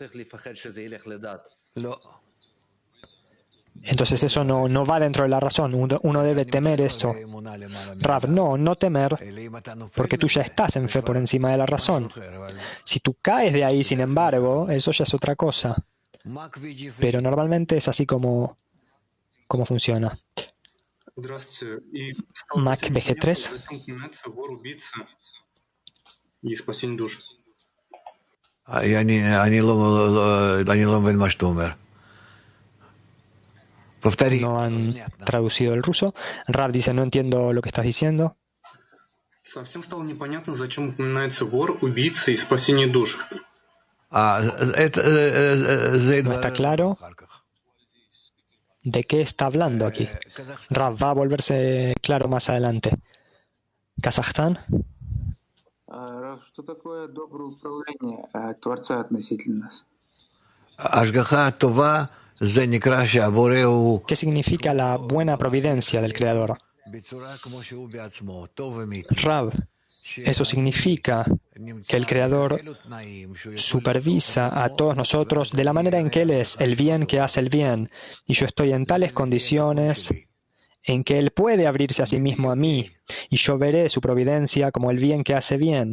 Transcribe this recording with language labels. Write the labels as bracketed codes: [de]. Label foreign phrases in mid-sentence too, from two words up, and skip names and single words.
[es] Entonces eso no va dentro de la razón, uno debe temer eso. Rav, no temer, porque tú ya estás en fe por encima de la razón. Si tú caes de ahí, sin embargo, eso ya es otra cosa. pero normalmente es así como funciona. [ru] Здравствуйте. И стало Mac совсем непонятно, BG3. зачем упоминается вор, убийца и спасение душ. [he] אני לא מבין מה שאתה אומר. [ru] Повтори. [es] No han traducido el ruso. Rab dice, no entiendo lo que estás diciendo. [ru] Совсем стало непонятно, зачем упоминается вор, убийца и спасение душ. [es] No está claro de qué está hablando aquí. Rab va a volverse claro más adelante. Kazajstán. [ru] Что такое доброе управление Творца относительно нас? [he] השגחה טובה זה נקרא שהבורא הוא [es] ¿Qué significa la buena providencia del Creador? [he] בצורה כמו שהוא בעצמו, טוב ומיטיב. [es] Rab, eso significa que el Creador supervisa a todos nosotros de la manera en que Él es el bien que hace el bien, y yo estoy en tales condiciones en que Él puede abrirse a sí mismo a mí, y yo veré su providencia como el bien que hace bien.